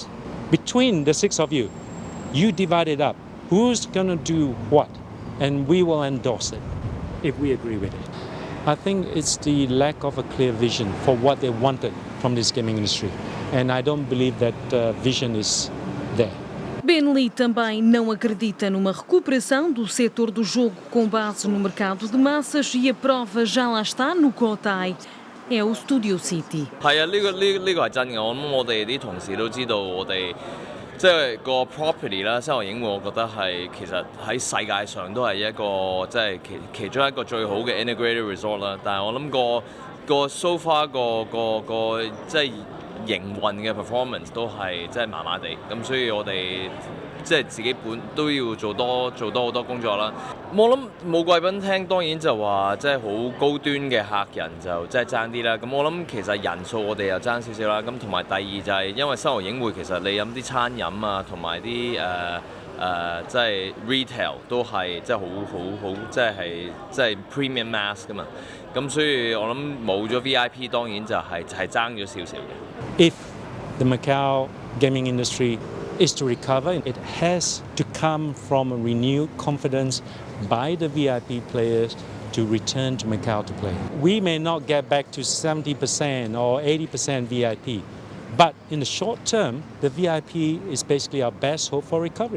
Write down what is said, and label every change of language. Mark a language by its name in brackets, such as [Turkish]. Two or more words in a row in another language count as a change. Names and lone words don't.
[English] Between the 6 of you, you divide it up. Who's going to do what? And we will endorse it if we agree with it. I think it's the lack of a clear vision for what they wanted from this gaming industry. And I don't believe that vision is there. [Portuguese] Ben Lee também não acredita numa recuperação do setor do jogo com base no mercado de massas e a prova já lá está no Cotai. É o Studio City. [Cantonese] 係啊，呢個係真嘅。我諗我哋啲同事都知道，我哋即係個 property 啦，西河影匯，我覺得係其實喺世界上都係一個即係其中一個最好嘅 [English] integrated resort [Cantonese] 啦。但係我諗個 [English] so far [Cantonese] 個即係營運嘅 performance 都係即係麻麻地，咁所以我哋即係自己都要做多好多工作啦。我諗冇貴賓廳當然就話即係好高端嘅客人就即係爭啲啦。咁我諗其實人數我哋又爭少少啦。咁同埋第二就係因為西河影匯其實你飲啲餐飲啊，同埋啲即係 retail 都係即係好即係 [English] premium mass [Cantonese] 噶嘛。咁所以我諗冇咗 VIP 當然就係爭咗少少嘅。 [English] If the Macau gaming industry is to recover, it has to come from a renewed confidence by the VIP players to return to Macau to play. We may not get back to 70% or 80% VIP, but in the short term, the VIP is basically our best hope for recovery.